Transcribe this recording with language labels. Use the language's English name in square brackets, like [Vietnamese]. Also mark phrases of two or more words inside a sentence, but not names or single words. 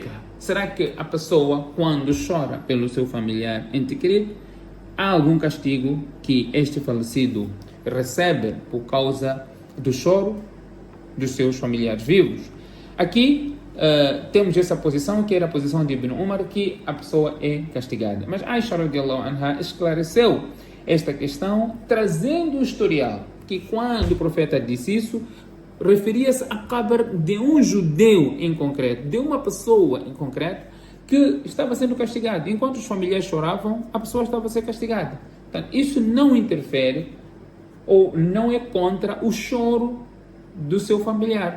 [Portuguese] Será que a pessoa, quando chora pelo seu familiar ente querido, há algum castigo que este falecido recebe por causa do choro dos seus familiares vivos? Aqui temos essa posição, que era a posição de Ibn Umar, que a pessoa é castigada. Mas Aisha [Arabic] رضي الله عنها [Portuguese] esclareceu esta questão, trazendo o historial, que quando o profeta disse isso, referia-se a qabr de um judeu em concreto, de uma pessoa em concreto, que estava sendo castigada. Enquanto os familiares choravam, a pessoa estava a ser castigada. Portanto, isso não interfere ou não é contra o choro do seu familiar.